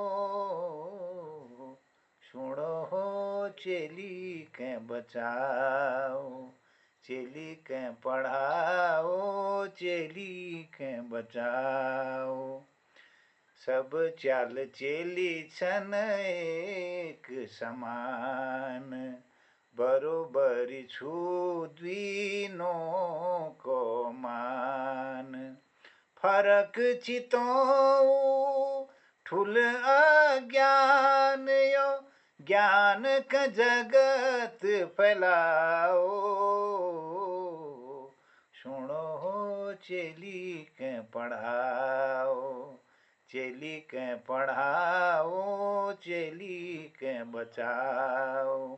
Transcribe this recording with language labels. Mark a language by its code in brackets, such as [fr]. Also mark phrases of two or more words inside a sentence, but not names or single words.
[hi] सुनो हो चेली के बचाओ, चेली के पढ़ाओ, चेली के बचाओ। [kfy] सब चाल चेली छन एक समान, बरोबरी छु द्वीनों को मान। फरक चितो ठुल अज्ञान यो, [hi] ज्ञान का जगत फैलाओ। सुनो हो चेली के पढ़ाओ, चेली के पढ़ाओ, चेली के बचाओ।